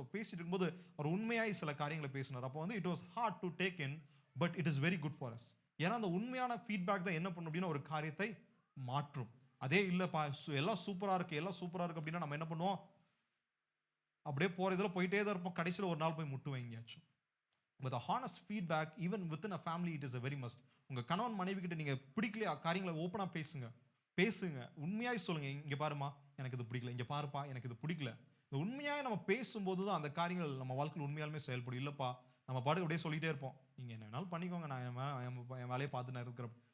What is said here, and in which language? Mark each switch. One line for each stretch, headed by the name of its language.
Tamil: So பேசிட்டு இருக்கும்போது அவர் உண்மையாய் சில காரியங்களை பேசினார். அப்போ
English: It was hard to take in but it is very good for us.
Tamil: ஏன்னா அந்த உண்மையான ஃபீட்பேக் தான் என்ன பண்ணும் அப்படின்னா ஒரு காரியத்தை மாற்றும். அதே இல்லைப்பா எல்லாம் சூப்பராக இருக்கு அப்படின்னா நம்ம என்ன பண்ணுவோம், அப்படியே போகிற இதில் போயிட்டே தான் இருப்போம், கடைசியில் ஒரு நாள் போய் முட்டு வாங்கியாச்சும்.
English: But a honest feedback even within a family it is a very must.
Tamil: உங்க கணவன் மனைவி கிட்ட நீங்க பிடிக்கலையா காரியங்களை ஓப்பனா பேசுங்க, உண்மையாய் சொல்லுங்க, இங்க பாருமா எனக்கு இது பிடிக்கல, இங்க பாருப்பா எனக்கு இது பிடிக்கல. இந்த உண்மையாய் நம்ம பேசும்போது தான் அந்த காரியங்கள் நம்ம வாழ்க்கையில் உண்மையாலுமே செயல்படும். இல்லப்பா நம்ம பாட்டுக்கு அப்படியே சொல்லிட்டே இருப்போம், நீங்க என்ன வேணாலும் பண்ணிக்கோங்க, நான் என் வேலையை பார்த்து நான் இருக்கிறேன்.